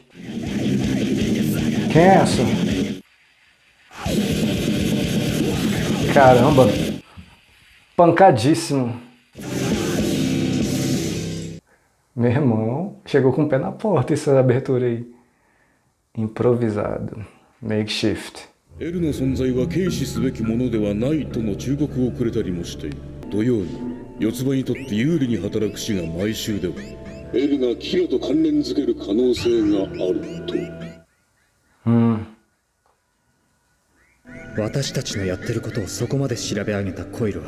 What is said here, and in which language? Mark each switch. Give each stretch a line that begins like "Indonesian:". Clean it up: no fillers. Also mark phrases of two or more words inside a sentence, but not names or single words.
Portuguese: Quem é essa? Caramba. Pancadíssimo. Meu irmão, chegou com o pé na porta essa abertura aí. Improvisado. Makeshift.
Japanese: エルの存在は軽視すべきものではないとの忠告をくれたりもしている。同様に四つ葉にとって有利に働く死が毎週ではエルがキラと関連づける可能性があると。私たちのやってることをそこまで調べ上げたコイルは